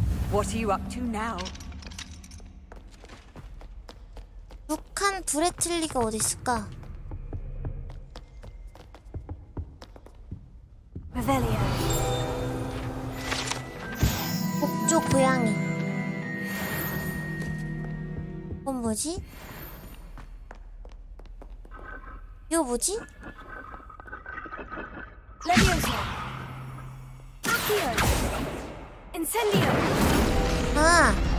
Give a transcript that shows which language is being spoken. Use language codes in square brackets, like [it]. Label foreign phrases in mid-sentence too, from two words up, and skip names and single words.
[en] What are you up to now? [ko] 북한 브레틀리가 어디 있을까? [la] Revelio. [ko] 북쪽 고양이. 이건 뭐지? 이거 뭐지? [la] Leviosa. Accio. Incendio. [ko] 아!